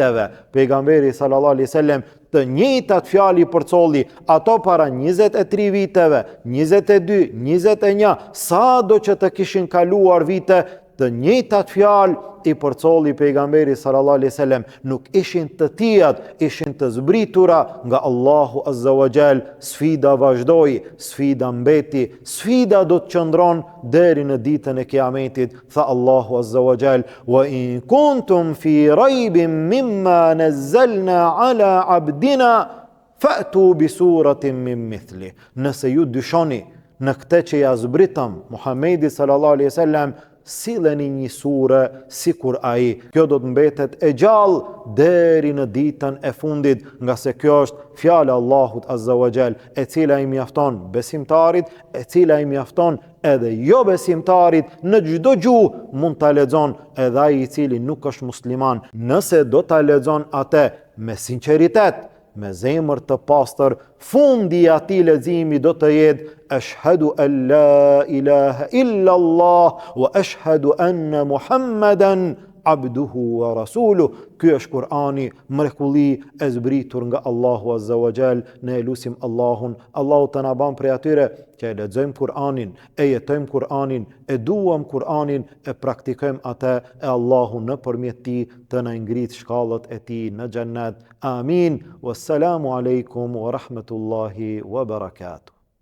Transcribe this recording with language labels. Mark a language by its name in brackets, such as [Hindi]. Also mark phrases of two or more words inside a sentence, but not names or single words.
[Albanian] Pejgamberi [Arabic] صلى الله عليه وسلم [Albanian] të njëjtat fjalë i përcolli ato para 23 viteve, 22, 21, sado që të kishin kaluar vite, të njëjtat fjalë i përcolli pejgamberi [Arabic] صلى الله عليه وسلم, [Albanian] nuk ishin të tijat, ishin të zbritura nga Allahu [Arabic] عز وجل. [Albanian] Sfida vazhdoi, sfida mbeti, sfida do të qëndron deri në ditën e Kiametit. Tha Allahu [Arabic] عز وجل: "وإن كنتم في ريب مما نزلنا على عبدنا فأتوا بسورة من مثله." [Albanian] Nëse ju dyshoni në këtë që ja zbritëm Muhamedi [Arabic] صلى الله عليه وسلم, [Albanian] silleni një sure sikur ai. Kjo do të mbetet e gjallë deri në ditën e fundit, nga se kjo është fjala e Allahut [Arabic] عز وجل, [Albanian] e cila i mjafton besimtarit, e cila i mjafton edhe jo besimtarit, në çdo gjuhë mund ta lexon edhe ai i cili nuk është musliman. Nëse do ta lexon atë me sinqeritet, me zemër të pastër, fundi i atij leximi do të jetë [Arabic] أشهد أن لا إله إلا الله وأشهد أن محمدا عبده ورسوله. [Albanian] Ky është Kurani, mrekulli e zbritur nga Allahu [Arabic] عز وجل. [Albanian] Ne lutim Allahun, Allahu të na bën prej atyre që e lexojmë Kur'anin, e jetojmë Kur'anin, e duam Kur'anin, e praktikojmë atë, e Allahu nëpërmjet tij të na ngrit shkallët e tij në xhennet. Amin. [Arabic] والسلام عليكم ورحمة الله وبركاته.